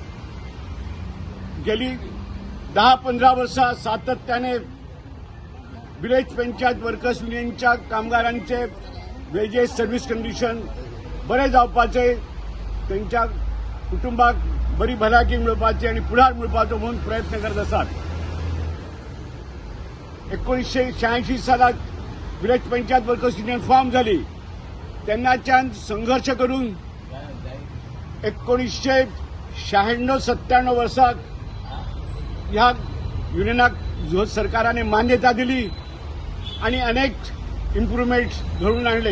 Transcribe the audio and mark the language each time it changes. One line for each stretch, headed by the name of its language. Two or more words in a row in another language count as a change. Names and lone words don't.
Konkani: गेली 10-15 वर्षा सातत्याने विलेज पंचायत वर्कर्स युनियनच्या कामगारांचे
English: wages service condition
Konkani: बरे जावपाचे, त्यांच्या कुटुंबाक बरी भलायकी मिळपाची आणि फुडार मिळपाचो म्हणून प्रयत्न करत असतात. 1986 सालात विलेज पंचायत वर्कर्स युनियन फॉर्म झाली. त्यांनाच्यान संघर्ष करून 1996-97 वर्षात ह्या युनियनाक सरकाराने मान्यता दिली आणि अनेक इम्प्रुव्हमेंट्स घडवून आणले.